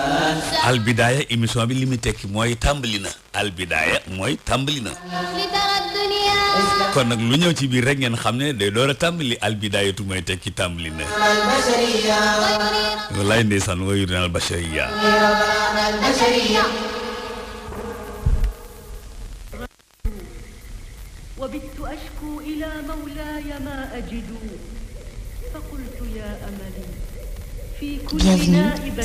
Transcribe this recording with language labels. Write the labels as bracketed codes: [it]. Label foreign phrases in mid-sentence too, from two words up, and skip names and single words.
[wo] albidaaya émission bi li muy tekki mooy tàmbali na albidaaya mooy tàmbali na kon nag lu ñëw ci biir rek ngeen xam ne day door a tàmbali al bidaayatu mooy tekki tàmbali na wallaay ndeysaan [ar] و يريدون البشرية وبت أشكو إلى مولاي ما أجد فقلت يا أملي في كل نائبة